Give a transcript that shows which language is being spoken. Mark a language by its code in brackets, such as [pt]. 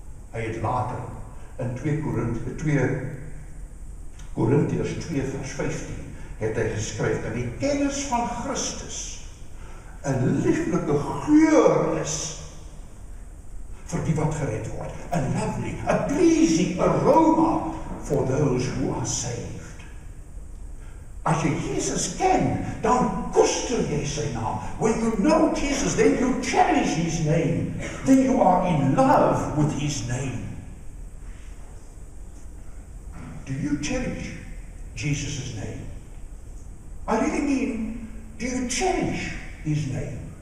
[af] Hy het later in 2 Korintiërs 2 vers 15 het hy geskryf dat die kennis van Christus 'n lieflike geur is vir die wat gered word. [en] A lovely, a pleasing aroma for those who are saved. [af] As jy Jesus ken, dan koester jy sy naam. [en] When you know Jesus, then you cherish his name. Then you are in love with his name. Do you cherish Jesus' name? I really mean, do you cherish his name?